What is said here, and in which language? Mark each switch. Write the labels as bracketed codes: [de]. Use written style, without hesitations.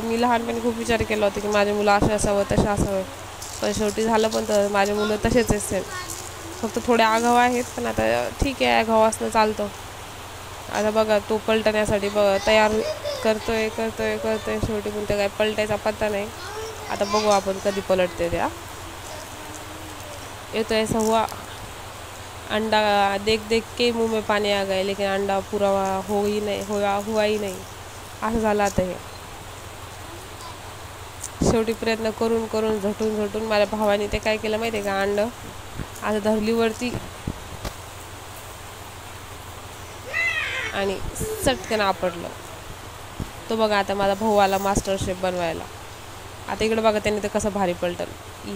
[mr] मी लहानपणी खूप विचार केला होता की माझे मुलं असे असावं तसे असावं, पण शेवटी झालं पण तर माझे मुलं तसेच असेल. फक्त थोडे आगाऊ आहेत, पण आता ठीक आहे, आगाऊ असणं चालतं. आता बघा तो पलटण्यासाठी तयार करतोय. शेवटी पण ते काय पलटायचा पत्ता नाही. आता बघू आपण कधी पलटते त्या. [hi] ये तो ऐसा हुआ, अंडा देख देख के मुंह में पानी आ गए, लेकिन अंडा पूरा हुआ ही नाही. [mr] असं झालं आता हे. शेवटी प्रयत्न करून झटून माझ्या भावाने ते काय केलं माहिती आहे का, अंडं आता धरलीवरती आणि चटकन आपटलं. तो बघा आता माझा भाऊ आला मास्टर शेफ बनवायला. आता इकडं बघा त्याने ते कसं भारी पलटलं.